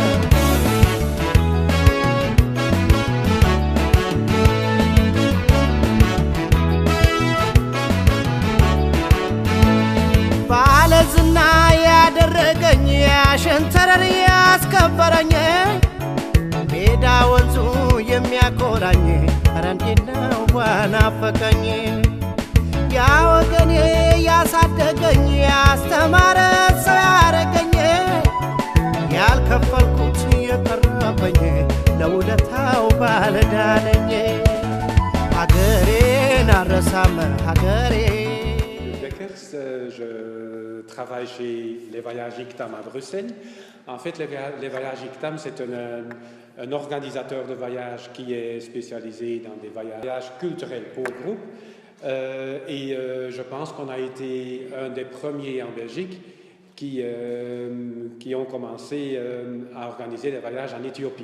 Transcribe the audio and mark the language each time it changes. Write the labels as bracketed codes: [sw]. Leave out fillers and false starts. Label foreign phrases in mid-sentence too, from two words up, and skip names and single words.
[am] ባለዝና ያደረገኝ ያሸንተረር ያስከበረኝ ሜዳ ወንዙ የሚያኮራኝ ኧረ እንዴት ነው ናፈቀኝ ያ ወገኔ ያሳደገኝ ያስተማረ ሰው ያረገኝ ያልከፈልኩት የቀረበኝ ለውለታው ባለዕዳ ነኝ ሀገሬን አልረሳም ሀገሬ [fr] Je travaille chez les Voyages ICTAM à Bruxelles. En fait, les Voyages ICTAM, c'est un organisateur de voyages qui est spécialisé dans des voyages culturels pour groupe. Je pense qu'on a été un des premiers en Belgique qui ont commencé à organiser des voyages en Éthiopie.